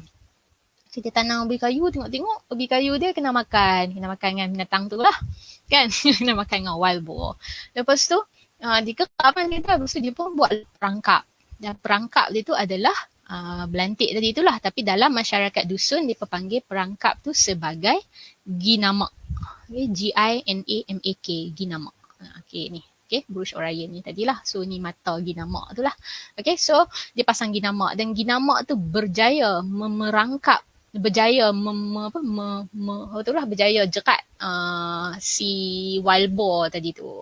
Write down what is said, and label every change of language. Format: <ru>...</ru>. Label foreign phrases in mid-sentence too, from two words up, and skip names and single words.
<ms>So, dia tanam ubi kayu, tengok ubi kayu dia kena makan dengan binatang tu lah kan. Kena makan dengan</ms> <en>wild boar.</en> <ms>Lepas tu dia kerap kan dia, lepas tu dia pun buat perangkap. Dan perangkap dia tu adalah belantik tadi itulah. Tapi dalam masyarakat dusun, dia panggil perangkap tu sebagai ginamak. Okay, G-I-N-A-M-A-K, ginamak. Okay, ni. Okay, Buruj Orion ni tadilah. So, ni mata ginamak tu lah. Okay, so dia pasang ginamak. Dan ginamak tu berjaya merangkap, berjaya berjaya jerat si</ms> <en>wild boar</en> <ms>tadi tu.</ms>